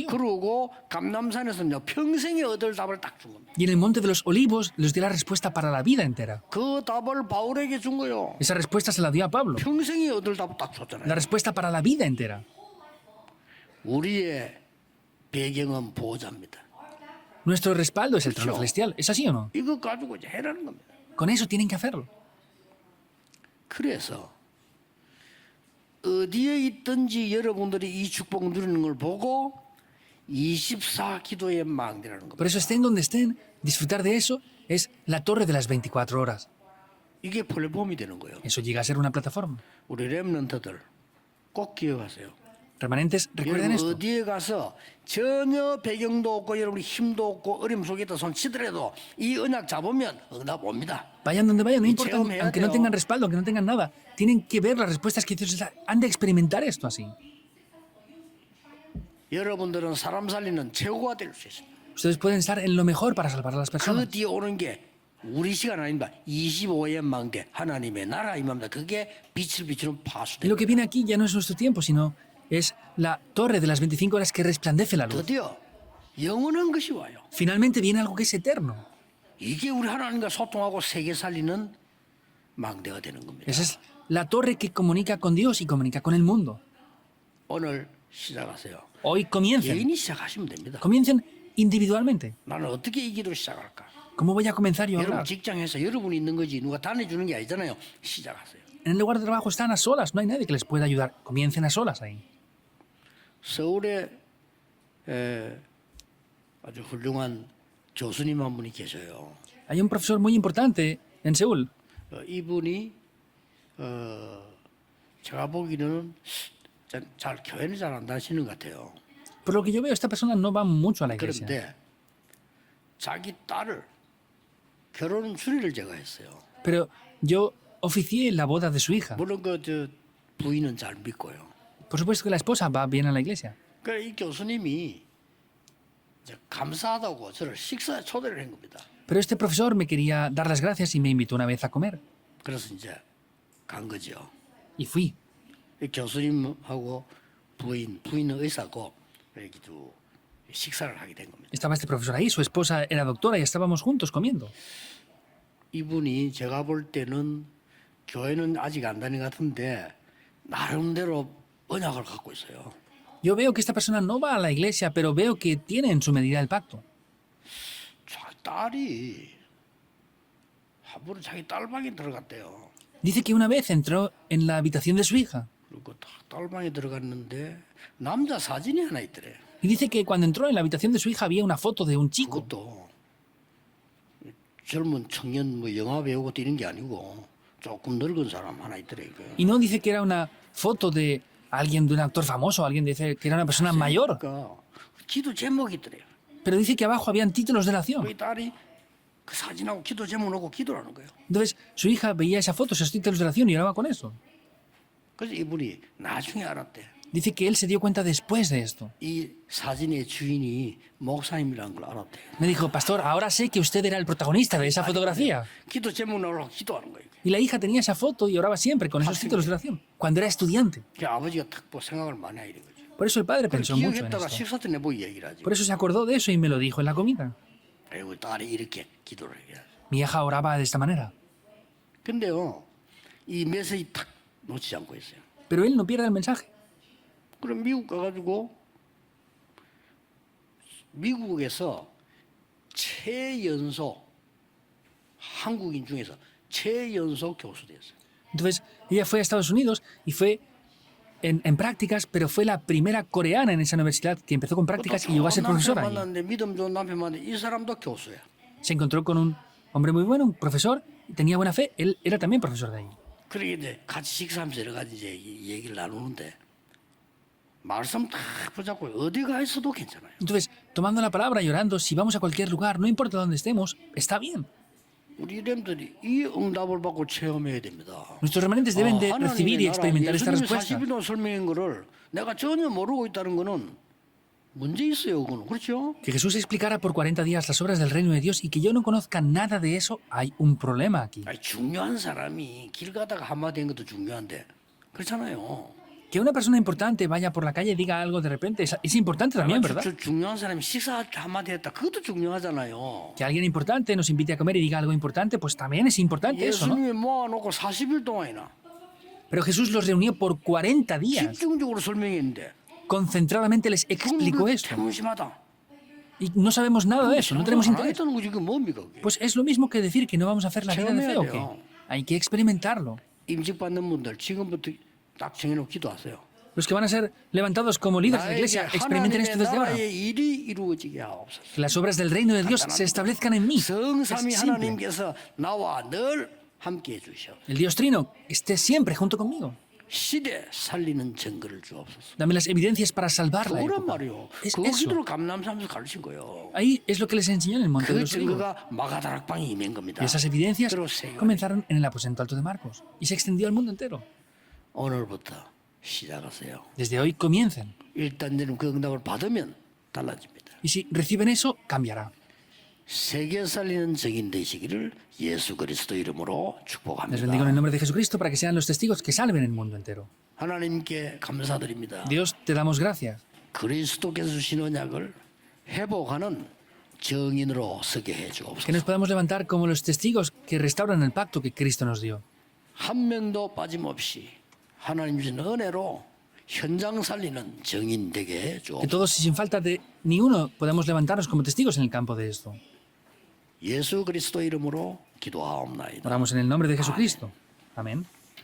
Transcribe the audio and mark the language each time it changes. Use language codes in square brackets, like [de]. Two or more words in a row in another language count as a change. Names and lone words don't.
[ko] 그러고 감남산에서는요 평생에 얻을 답을 딱 준 겁니다. [es] Y en el Monte de los Olivos les dio la respuesta para la vida entera. [ko] 그 답을 바울에게 준 거요. [es] Esa respuesta se la dio a Pablo. [ko] 평생에 얻을 답을 딱 [es] La [ko] 줬잖아요. [es] respuesta para la vida entera. [ko] 우리의 배경은 보호자입니다. [es] Nuestro respaldo es el trono [ko] 그렇죠. [es] celestial. ¿Es así o no? [ko] 이거 가지고 이제 해라는 겁니다. [es] Con eso tienen que hacerlo. [ko] 그래서 어디에 있든지 여러분들이 이 축복 누리는 걸 보고 24 기도의 망대라는 [es] Por [ko] 겁니다. [es] eso estén donde estén, disfrutar de eso es la torre de las 24 horas. [ko] 이게 플랫폼이 되는 거예요. [es] Eso llega a ser una plataforma. [ko] 우리 렘넌트들 꼭 기억하세요. [es] Remanentes, recuerden [ko] 여러분 [es] esto. [ko] 어디에 가서 전혀 배경도 없고 여러분 힘도 없고 어려움 속에다 손 치더라도 이 언약 잡으면 응답 옵니다. [es] Vayan donde vayan, no Y importa, [ko] 체험해야 [es] aunque no [ko] 돼요. [es] tengan respaldo, aunque no tengan nada, tienen que ver las respuestas que Dios les da. Han de experimentar esto así. [ko] 여러분들은 사람 살리는 최고가 될 수 있습니다. [es] Ustedes pueden estar en lo mejor para salvar a las [ko] 그 [es] personas. [ko] 뒤에 오는 게 우리 시간 아닙니다. 25의 망대 하나님의 나라 임합니다. 그게 빛을 비추는 [es] Y [ko] 파수대. [es] lo que viene aquí ya no es nuestro tiempo, sino es la torre de las 25 horas que resplandece la luz. [ko] 드디어 영원한 것이 와요. [es] Finalmente viene algo que es eterno. [ko] 이게 우리 하나님과 소통하고 세계 살리는 망대가 되는 겁니다. [es] Esa es la torre que comunica con Dios y comunica con el mundo. [ko] 오늘 시작하세요. [es] Hoy comiencen. [ko] 개인이 시작하시면 됩니다. [es] Comiencen individualmente. [ko] 나는 어떻게 이 기도 시작할까? [es] ¿Cómo voy a comenzar yo a [ko] 여러분 [es] hablar? [ko] 직장에서 여러분이 있는 거지 누가 다내주는 게 아니잖아요. 시작하세요. [es] En el lugar de trabajo están a solas, no hay nadie que les pueda ayudar. Comiencen a solas ahí. [ko] 서울에 아주 훌륭한 교수님 한 분이 계셔요. [es] Hay un profesor muy importante en Seúl. [ko] 이분이 제가 보기에는 잘 교회는 잘 안 다니시는 것 같아요. [es] Por lo que yo veo, esta persona no va mucho a la iglesia. [ko] 그런데 자기 딸을 결혼 추리를 제가 했어요. [es] Pero yo oficié la boda de su hija. [ko] 물론 저 부인은 잘 믿고요. [es] Por supuesto que la esposa va bien a la iglesia. [ko] 그래 이 교수님이 이제 감사하다고 저를 식사에 초대를 한 겁니다. [es] Pero este profesor me quería dar las gracias y me invitó una vez a comer. [ko] 그래서 이제 간 거죠. [es] Y fui. [ko] 이 교수님하고 부인은 의사고 이렇게 또 식사를 하게 된 겁니다. [es] Estaba este profesor ahí, su esposa era doctora y estábamos juntos comiendo. [ko] 이분이 제가 볼 때는 교회는 아직 안 다니는 것 같은데 나름대로 언약을 갖고 있어요. [es] Yo veo que esta persona no va a la iglesia, pero veo que tiene en su medida el pacto. [ko] 자, 딸이 한 번은 자기 딸방에 들어갔대요. [es] Dice que una vez entró en la habitación de su hija. [ko] 그리고 딱 딸방에 들어갔는데 남자 사진이 하나 있더래. [es] Y dice que cuando entró en la habitación de su hija había una foto de un chico. [ko] 그것도 젊은 청년 뭐 영화 배우고 뛰는 게 아니고 조금 늙은 사람 하나 있더래. [es] Y no dice que era una foto de alguien, de un actor famoso, alguien dice que era una persona mayor. [ko] 그러니까 기도 제목이 있더래요. [es] Pero dice que abajo habían títulos de oración. [ko] 우리 딸이 그 사진하고 기도 제목 놓고 기도를 하는 거예요. [es] Entonces su hija veía esa foto, esos títulos de oración y oraba con eso. [ko] 그래서 이분이 나중에 알았대. [es] Dice que él se dio cuenta después de esto. [ko] 이 사진의 주인이 목사님이라는 걸 알았대. [es] Me dijo, pastor, ahora sé que usted era el protagonista de esa fotografía. [ko] 기도 제목 나오려고 기도하는 거예요. [es] Y la hija tenía esa foto y oraba siempre con esos títulos de oración, cuando era estudiante. [ko] 그 아버지가 탁 생각을 많이 하는 거죠. [es] Por eso el padre pensó mucho en [ko] 기억했다가 [es] esto. [ko] 식사 때 내보고 얘기를 하지. [es] Por eso se acordó de eso y me lo dijo en la comida. [ko] 그리고 딸이 이렇게 기도를 해야 돼. [es] Mi hija oraba de esta manera. [ko] 근데요, 이 메시지 탁 놓치지 않고 있어요. [es] Pero él no pierde el mensaje. [ko] 그럼 미국 가가지고 미국에서 최연소 한국인 중에서 최연소 교수 됐어요. [es] Entonces ella fue a Estados Unidos y fue en prácticas, pero fue la primera coreana en esa universidad que empezó con prácticas y llegó a ser profesora ahí. [ko] 만났는데 믿음 좋은 남편 만났는데 이 사람도 교수야. [es] Se encontró con un hombre muy bueno, un profesor, y tenía buena fe. Él era también profesor de ahí. [ko] 그러게 이제 같이 식사하면서 여러 가지 이제 얘기를 나누는데 말씀 딱 붙잡고 어디 가 있어도 괜찮아요. [es] Entonces, tomando la palabra y orando, si vamos a cualquier lugar, no importa dónde estemos, está bien. [ko] 우리 렘들이 이 응답을 받고 체험해야 됩니다. [es] Nuestros remanentes deben de recibir y experimentar esta [ko] 예수님이 [es] respuesta. [ko] 40일 동안 설명한 거를 내가 전혀 모르고 있다는 거는 문제 있어요. 그거는 그렇죠? [es] Que Jesús explicara por 40 días las obras del reino de Dios y que yo no conozca nada de eso, hay un problema aquí. [ko] 아니, 중요한 사람이 길 가다가 한마디 한 것도 중요한데 그렇잖아요. [es] Que una persona importante vaya por la calle y diga algo de repente es importante también, ¿verdad? [ko] 중요한 사람이 식사할 때 한마디 했다. 그것도 중요하잖아요. [es] Que alguien importante nos invite a comer y diga algo importante, pues también es importante eso, ¿no? [ko] 예수님이 모아놓고 40일 동안이나 [es] Pero Jesús los reunió por 40 días. [ko] 집중적으로 설명했는데 [es] Concentradamente les explicó esto. [ko] 무심하다. [es] Y no sabemos nada de eso, no tenemos interés. [ko] 했다는 거지 그 뭡니까? 그게? [es] Pues es lo mismo que decir que no vamos a hacer la vida de fe o qué. Hay que experimentarlo. [ko] 임직받는 분들 지금부터 딱 정해놓고 기도하세요. [es] Los que van a ser levantados como líderes de la [ko] 나에게 [es] iglesia, experimenten esto [ko] 하나님의 [es] desde ahora. [ko] 나라의 일이 이루어지게 하옵소서. [es] Que las obras del reino de Dios se establezcan en mí. Es [ko] 성삼위 [es] simple. [ko] 하나님께서 나와 늘 함께해 주셔. [es] El Dios Trino esté siempre junto conmigo. [ko] 시대 살리는 증거를 주옵소서. [es] Dame las evidencias para salvar la [ko] 그거란 [es] época. [ko] 말이요. [es] Es [ko] 그 [es] eso. [ko] 기도를 감람하면서 가르친 거예요. [es] Ahí es lo que les enseñó en el Monte de [ko] 그 [es] los Olivos. [ko] 증거가 마가다락방에 임한 겁니다. [es] Y esas evidencias [ko] 들어오세요. [es] comenzaron en el aposento alto de Marcos y se extendió al mundo entero. [ko] 오늘부터 시작하세요. [es] Desde hoy comiencen. [ko] 일단 그 응답을 받으면 달라집니다. [es] Y si reciben eso, cambiará. [ko] 세계 살리는 증인 되시기를 예수 그리스도 이름으로 [es] Les [ko] 축복합니다. [es] bendigo en el nombre de Jesucristo para que sean los testigos que salven el mundo entero. [ko] 하나님께 감사드립니다. [es] Dios, te damos gracias. [ko] 그리스도께서 주신 언약을 회복하는 증인으로 서게 해 [es] Que [ko] 주옵소서. [es] nos podamos levantar como los testigos que restauran el pacto que Cristo nos dio. [ko] 한 명도 빠짐없이 하나님 주신 은혜로 현장 살리는 증인 되게 해 [es] Que [ko] 주옵소서. [es] todos, sin falta de ni uno, podamos levantarnos como testigos en el campo de esto. [ko] 예수 그리스도 이름으로 기도하옵나이다. [es] Oramos en el nombre de Jesucristo. Amén.